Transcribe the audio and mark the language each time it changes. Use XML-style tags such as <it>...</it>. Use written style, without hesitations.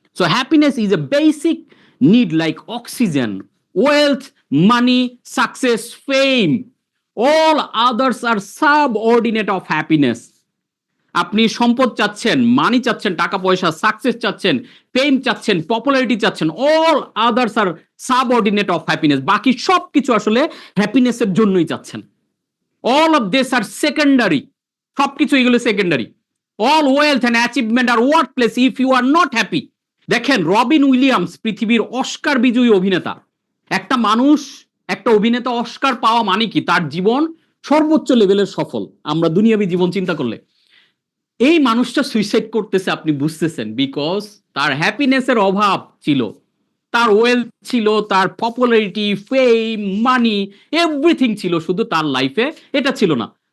<en>So happiness is a basic need like oxygen, wealth, money, success, fame, all others are subordinate of happiness.</en> <bn>আপনি সম্পদ চাচ্ছেন, মানি চাচ্ছেন, টাকা পয়সা, সাকসেস চাচ্ছেন, ফেম চাচ্ছেন, পপুলারিটি চাচ্ছেন,</bn> <en>all others are subordinate of happiness.</en> <bn>বাকি সবকিছু আসলে হ্যাপিনেসের জন্যই চাচ্ছেন।</bn> <en>all of this are secondary,</en> <bn>সবকিছু এগুলো secondary.</bn> <en>all wealth and achievement are worthless if you are not happy.</en> <bn>দেখেন রবিন উইলিয়ামস পৃথিবীর অস্কার বিজয়ী অভিনেতা, একটা মানুষ, একটা অভিনেতা অস্কার পাওয়া মানে কি, তার জীবন সর্বোচ্চ লেভেলের সফল আমরা দুনিয়াবী জীবন চিন্তা করলে। এই মানুষটা সুইসাইড করতেছে, আপনি বুঝতেছেন, বিকজ তার হ্যাপিনেসের অভাব ছিল, তার ওয়েলথ ছিল, তার পপুলারিটি, ফেম, মানি, এভরিথিং ছিল, শুধু তার লাইফে এটা ছিল না।</bn>